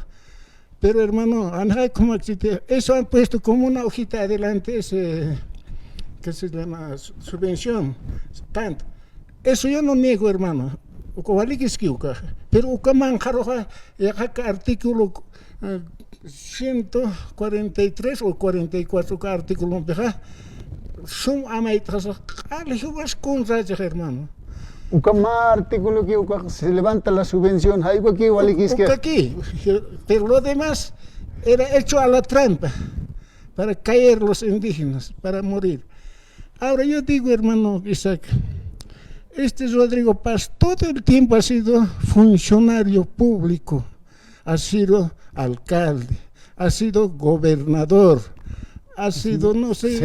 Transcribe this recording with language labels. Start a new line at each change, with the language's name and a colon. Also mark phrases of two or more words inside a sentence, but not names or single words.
Spanish: Pero hermano, eso han puesto como una hojita adelante, que se llama subvención, tanto. Eso yo no niego, hermano. Pero artículo 143 o 44 artículo son amaitas hermano. Ukama artículo que se levanta la subvención, aquí, pero lo demás era hecho a la trampa para caer los indígenas, para morir. Ahora yo digo, hermano Isaac, Rodrigo Paz todo el tiempo ha sido funcionario público, ha sido alcalde, ha sido gobernador, ha sido, no sé,